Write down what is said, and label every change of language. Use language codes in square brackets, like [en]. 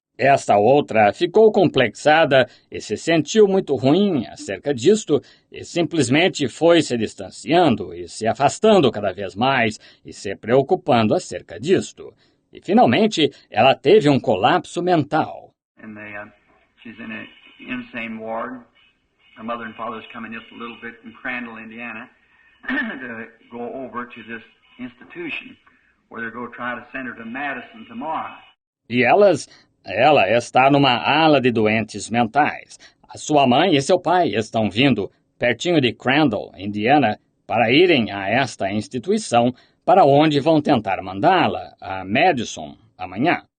[pt] Esta outra ficou complexada e se sentiu muito ruim acerca disto e simplesmente foi se distanciando e se afastando cada vez mais e se preocupando acerca disto. E finalmente ela teve um colapso mental. [en] And she's in an insane ward. Her mother and father's coming just a little bit from Crandall, Indiana, to go over to this institution where they're going to try to send her to Madison tomorrow. [pt] E ela está numa ala de doentes mentais. A sua mãe e seu pai estão vindo pertinho de Crandall, Indiana, para irem a esta instituição, para onde vão tentar mandá-la a Madison amanhã.